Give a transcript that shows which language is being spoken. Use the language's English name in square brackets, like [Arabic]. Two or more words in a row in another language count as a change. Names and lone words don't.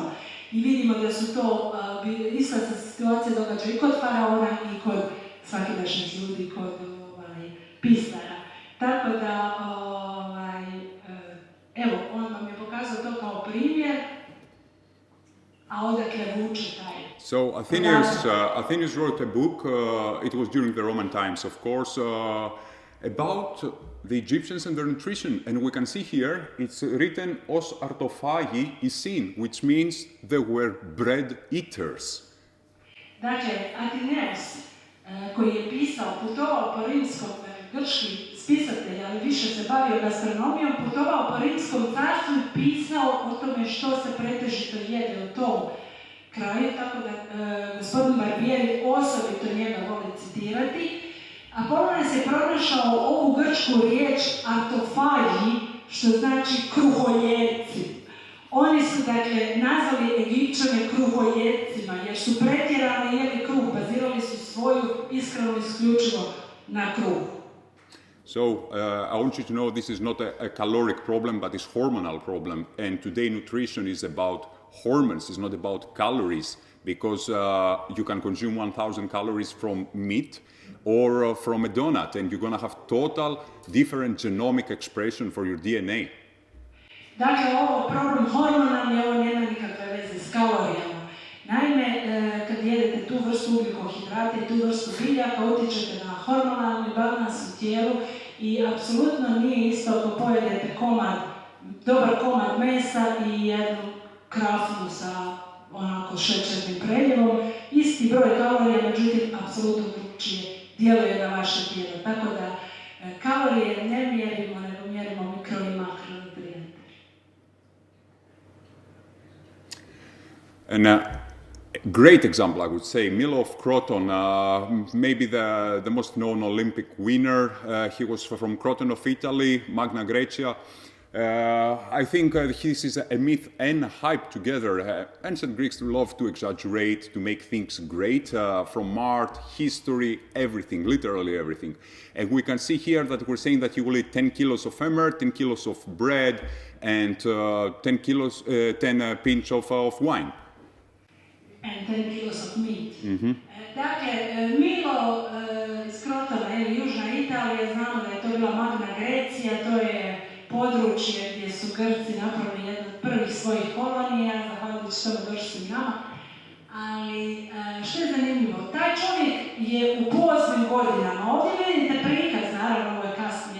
[Croatian] I vidimo da su to ista situacija događa i kod faraona i kod svakidašnjih ljudi, kod pisara. Tako da, evo, on vam je pokazao to kao primjer, a odakle vuče taj. [English] So Athenius wrote a book, it was during the Roman times, of course, about the Egyptians and their nutrition. And we can see here, it's written, [Greek] ὡς ἀρτοφάγοι εἰσίν, [English] which means they were bread eaters. [Croatian] Dakle, Athenius, koji je pisao, putovao po rimskom, grčki spisatelj, ali više se bavio gastronomijom, putovao po rimskom carstvu i pisao o tome što se pretežito jede u tom kraju, tako da gospodin Barbieri osobito njega voli citirati. Apollonas je pronašao ovu grčku riječ artofagi, što znači kruhojedci. Oni su, dakle, nazvali Egipćane kruhojedcima, jer su pretjerano jeli kruh, bazirali su svoju ishranu isključivo na kruhu. [English] So, I want you to know this is not a caloric problem, but it's hormonal problem. And today nutrition is about hormones, it's not about calories, because you can consume 1000 calories from meat or from a donut, and you're going to have total different genomic expression for your DNA. [Croatian] Dakle, ovo problem hormonalni, ovo nema nikakve veze s kalorijama. Naime, kad jedete tu vrstu ugljikohidrata i tu vrstu biljaka, utječete na hormonalni balans u tijelu i apsolutno nije isto ako pojedete dobar komad mesa i jednu krafnu sa onako šećernim preljevom. Isti broj kalorija, međutim, apsolutno drugčije djeluje na vaše tijelo. Tako da kalorije ne mjerimo, nego mjerimo mikro i makronutrijente. [English] And great example, I would say, Milo of Croton, maybe the most known Olympic winner. He was from Croton of Italy, Magna Graecia. I think this is a myth and a hype together. Ancient Greeks love to exaggerate, to make things great, from art, history, everything, literally everything. And we can see here that we're saying that you will eat 10 kilos of emmer, 10 kilos of bread, and 10 pinch of wine. And 10 kilos of meat. [Croatian] Dakle, Milo iz Krotona, južna Italija, znamo da je to bila Magna Grecija, to je područje gdje su Grci napravili jednu od prvih svojih kolonija, zahvaljujući tome došli su i nama. Ali što je zanimljivo, taj čovjek je u poznim godinama, ovdje vidite prikaz, naravno ovo je kasnije